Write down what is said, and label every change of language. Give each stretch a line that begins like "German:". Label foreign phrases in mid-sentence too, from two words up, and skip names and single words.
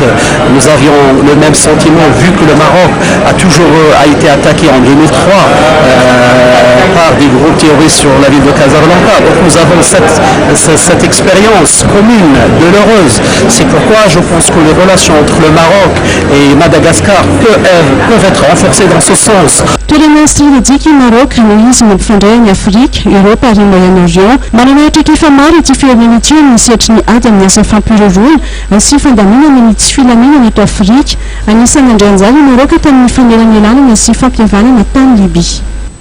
French: Nous avions le même sentiment vu que le Maroc a été attaqué en 2003 par des groupes terroristes sur la ville de Casablanca. Donc nous avons cette expérience commune, douloureuse. C'est pourquoi je pense que les relations entre le Maroc et Madagascar peuvent être renforcées dans ce sens.
Malagasy: Toerana strategique Maroc no izy mampifandray ny Afrika, Europe ary Moyen-Orient. Manana traikefa maro ity firenena ity amin'ny sehatry ny ady amin'ny asa fampiororona sy fandaminana ny tsy filaminana eto Afrika. Anisan'ny andray anjara i Maroc tamin'ny fanelanelana sy fampihavanana tany Libia.